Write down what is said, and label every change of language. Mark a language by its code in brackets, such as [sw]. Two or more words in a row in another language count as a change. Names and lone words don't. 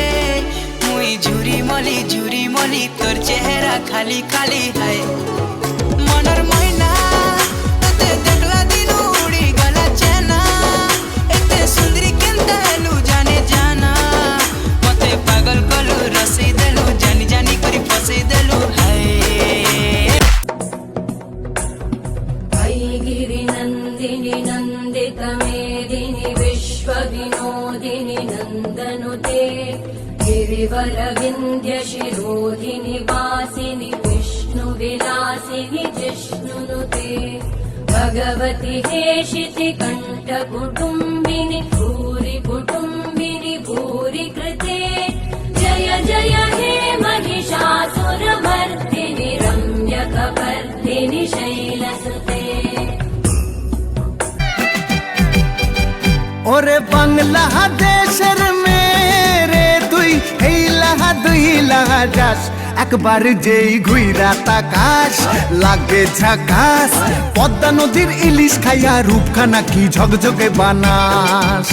[spv] ମୁଇ ଝୁରି ମଲି ତୋର ଚେହେରା ଖାଲି ଖାଲି ହେ। ମନର ମହିନା ତତେ ଦେଖଲା ଦିନ ଉଡ଼ି ଗଲା ଚେନା, ଏତେ ସୁନ୍ଦରୀ କେନତା ହେଲୁ [hi] जाने जाना। [spv] ମତେ ପାଗଲ କଲୁ ରସଇ ଦେଲୁ, ଜାନି ଜାନି କରି ଫସଇ ଦେଲୁ ହେ। [sa] गिरिनन्दिनि नन्दितमेदिनि विश्वविनोदिनि नन्दनुते, गिरिवरविन्ध्यशिरोधिनि वासिनि विष्णुविलासिनि जिष्णुनुते। भगवति हेशिति कण्ठकुटुम्बिनि भूरि कुटुम्बिनि भूरि कृते। जय जय हे महिषासुरमर्दिनि रम्यकपर्दिनि शैलसुते। [bn] ওরে বাংলাদেশের মেরে তুই এই লাহা দুই লাহা যাস, একবার যেই ঘুইরা তাকাস লাগে ঝাকাস। পদ্মা নদীর ইলিশ খাইয়া রূপখানা কি ঝকঝকে বানাস।